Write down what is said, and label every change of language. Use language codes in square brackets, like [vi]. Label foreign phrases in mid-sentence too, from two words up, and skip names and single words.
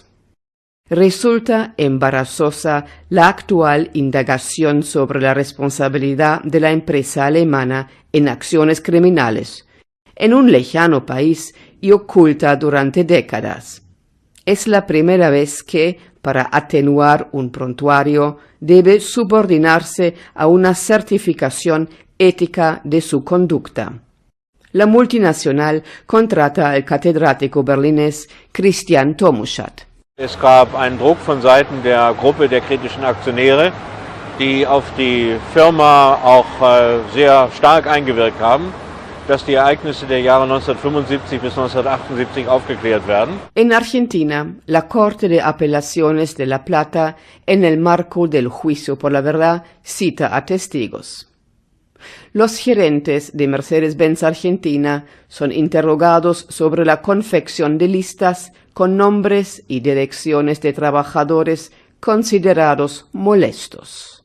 [es] Resulta embarazosa la actual indagación sobre la responsabilidad de la empresa alemana en acciones criminales, en un lejano país y oculta durante décadas. Es la primera vez que, para atenuar un prontuario, debe subordinarse a una certificación ética de su conducta. La multinacional contrata al catedrático berlinés Christian Tomuschat. [de] Es gab einen Druck von Seiten der Gruppe der kritischen Aktionäre, die auf die Firma auch sehr stark eingewirkt haben, dass die Ereignisse der Jahre 1975 bis 1978 aufgeklärt werden. [es] En Argentina, la Corte de Apelaciones de La Plata, en el marco del juicio por la verdad, cita a testigos. Los gerentes de Mercedes-Benz Argentina son interrogados sobre la confección de listas con nombres y direcciones de trabajadores considerados molestos.